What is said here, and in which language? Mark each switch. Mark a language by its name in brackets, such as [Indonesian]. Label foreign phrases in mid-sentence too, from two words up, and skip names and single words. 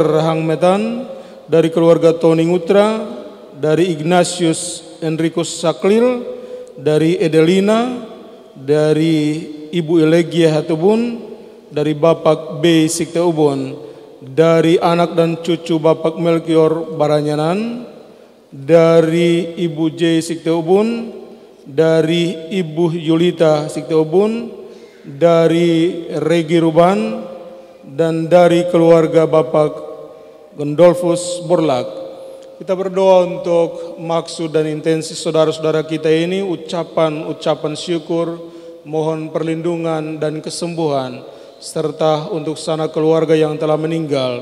[Indonesian] Hangmetan, dari keluarga Tony Ngutra, dari Ignatius Enricus Saklil, dari Edelina, dari Ibu Elegia Hatubun, dari Bapak B. Sikte Ubun, dari anak dan cucu Bapak Melkior Baranyanan, dari Ibu J. Sikte Ubun, dari Ibu Yulita Sikte Ubun, dari Regi Ruban, dan dari keluarga Bapak Gondolfus Borlak. Kita berdoa untuk maksud dan intensi saudara-saudara kita ini, ucapan syukur, mohon perlindungan dan kesembuhan, serta untuk sanak keluarga yang telah meninggal.